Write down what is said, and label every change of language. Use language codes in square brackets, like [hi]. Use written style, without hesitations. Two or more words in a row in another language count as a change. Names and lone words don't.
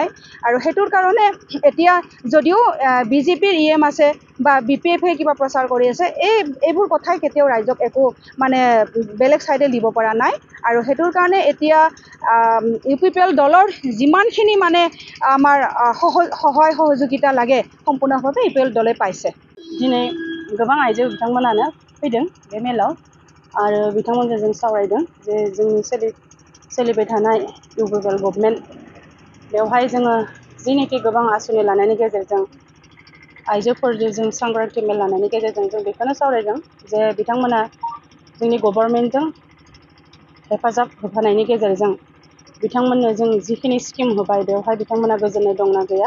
[as] আৰু সেইটোৰ কাৰণে এতিয়া যদিও বিজেপিৰ EM আছে বা BPFে কিবা প্ৰচাৰ কৰি আছে, এইবোৰ কথাই কেতিয়াও ৰাইজক একো মানে বেলেগ চাইডে দিব পৰা নাই। আৰু সেইটোৰ কাৰণে এতিয়া ইউপিপিএল দলৰ যিমানখিনি মানে আমাৰ সহায় সহযোগিতা লাগে সম্পূৰ্ণভাৱে ইউপিপিএল দলে পাইছে। [brx] दिनै गोबां आइजो बिथांमोनानो फैदों बे मेलाव आरो बिथांमोनजों जों सावरायदों जे जोंनि सोलिबाय थानाय इउपिपिएल गभर्नमेन्ट बेवहाय जोङो जेनोखि गोबां आसनि लानायनि गेजेरजों आइजोफोरजों जों सांग्रांथि मेल लानायनि गेजेरजों जों बेखौनो सावरायदों जे बिथांमोना जोंनि गभर्नमेन्टजों हेफाजाब होफानायनि गेजेरजों बिथांमोननो जों जिखिनि स्किम होबाय बेवहाय बिथांमोना गोजोननाय दंना गैया।